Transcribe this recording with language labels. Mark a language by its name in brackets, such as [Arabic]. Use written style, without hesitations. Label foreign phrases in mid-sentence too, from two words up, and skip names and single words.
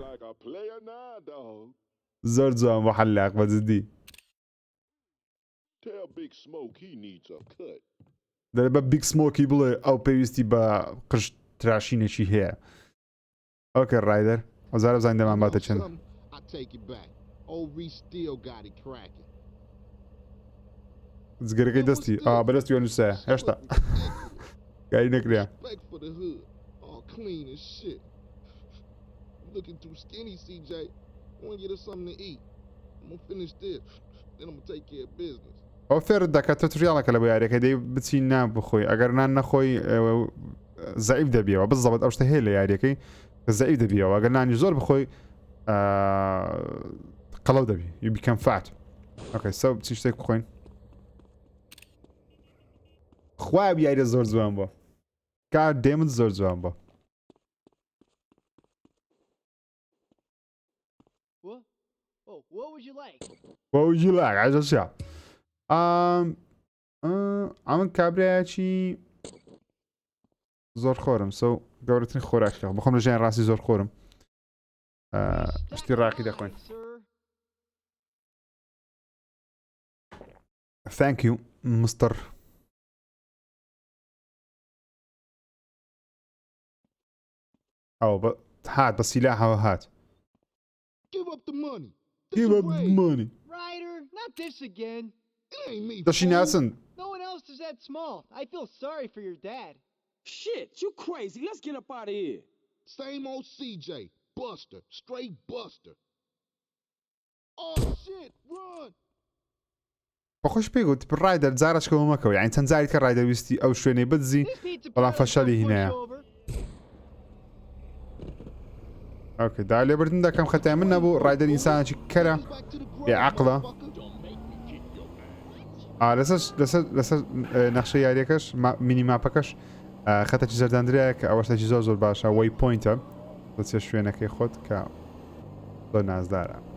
[Central Kurdish] زۆر جوان بۆ حەلاق بەجددی دەرێ بە بیگ سمۆکی بڵێ ئەو پێویستی بە قژ تراشینێکی هەیە ئەوکە ڕایدەر ئەوزارە بزانین دەمان باتە چەند جگەرەکەی دەستی بەدەستی وەنووسە هێشتا گاری نەکریا [English] Looking too skinny, CJ. I want to get us something to eat. I'm gonna finish this, then I'm gonna take care of business. [Central Kurdish] ئەو فێرت دەکات تۆ تریاڵەکە لە بۆ یاریەکە دەی بچی نان بخۆی ئەگەر نان نەخۆی زەعیف دەبیەوە بزەبەت ئەو شتە هەیە لە یاریەکەی کە زەعیف دەبیەوە ئەگەر نانی زۆر بخۆی قەڵەو دەبی [English] you become fat. Okay so [Central Kurdish] چی شتێک بخۆین خوای یاریە زۆر جوان بووە کار دێمت زۆر جوان بووە [English] What would you like? What would you like? [Central Kurdish] عجەشە ئەمن کابراایەکی زۆر خۆرم سە گەورەترین خۆراکیەوە بخۆم لە ژیان ڕاستی زۆر خۆرم شتی ڕاقی دەخۆین [English] Thank you Mr. [Central Kurdish] ئەو هات بە سیلاحەوە هات [English] Give up the money. Give up the money. Ryder, not this again. It ain't me. [Central Kurdish] دەشی ناسن [English] No one else is that small. I feel sorry for your dad. Shit, you crazy. Let's get up out of here. Same old CJ. Buster. Straight Buster. Oh shit, run! [Central Kurdish] بەخۆش پێگوت ڕایدەر جارەشکەوە مەکەوە یعنی چەند جاری کە ڕایدەر ویستی ئەو شوێنەی بدزی [English] This pizza [Central Kurdish] بەڵام [English] parlor's [Central Kurdish] فەشەلی [English] gonna push [Central Kurdish] هینەیە. [English] you over. [Central Kurdish] ئۆکێ دا لێبردن دەکەم خەتای من نەبوو ڕایدەر ئینسانێکی کەرە بێعەقڵە. لەسەر نەخشە یاریەکەش مینی ماپەکەش خەتێکی زەردەندرایە کە ئەوە شتێکی زۆر باشە وەی پۆینتە دەچێ شوێنەکەی خۆت کە زۆر نازدارە.